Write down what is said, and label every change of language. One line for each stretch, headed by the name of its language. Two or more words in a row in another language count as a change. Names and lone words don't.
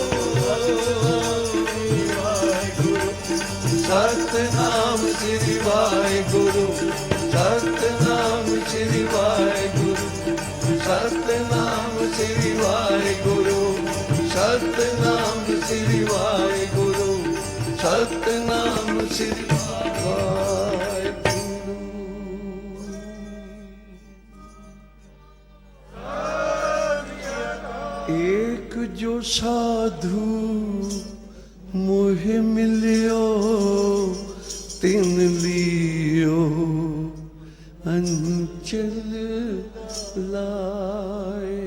Punjabi: ਸਤਨਾਮ ਸ੍ਰੀ ਵਾਹਿਗੁਰੂ, ਸਤਨਾਮ ਸ੍ਰੀ ਵਾਹਿਗੁਰੂ, ਸਤਨਾਮ ਸ੍ਰੀ ਵਾਹਿਗੁਰੂ, ਸਤਨਾਮ ਸ੍ਰੀ ਵਾਹਿਗੁਰੂ, ਸਤਨਾਮ ਸ੍ਰੀ ਵਾਹਿਗੁਰੂ। ਏਕ ਜੋ ਸਾਧੁ ਮੋਹੇ ਮਿਲਿਓ, ਤਿਨ ਲਿਓ ਅੰਚਲ ਲਾਏ।